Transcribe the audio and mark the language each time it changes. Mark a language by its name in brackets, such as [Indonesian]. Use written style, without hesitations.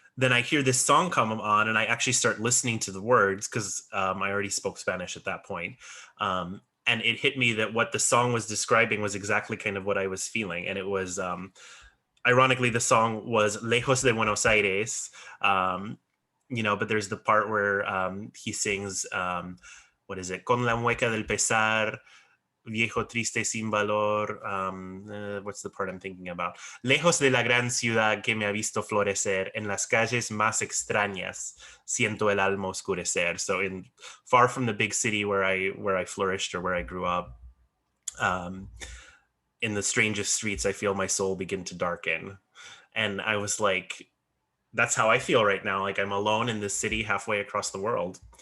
[English] then I hear this song come on, and I actually start listening to the words because I already spoke Spanish at that point. And it hit me that what the song was describing was exactly kind of what I was feeling. And it was, ironically, the song was Lejos de Buenos Aires, but there's the part where he sings, what is it? [Spanish] Con la mueca del pesar, viejo triste sin valor. [English] What's the part I'm thinking about? [Spanish] Lejos de la gran ciudad que me ha visto florecer, en las calles más extrañas, siento el alma oscurecer. [English] So far from the big city where I flourished or where I grew up, in the strangest streets, I feel my soul begin to darken. And I was like, that's how I feel right now. Like I'm alone in this city halfway across the world.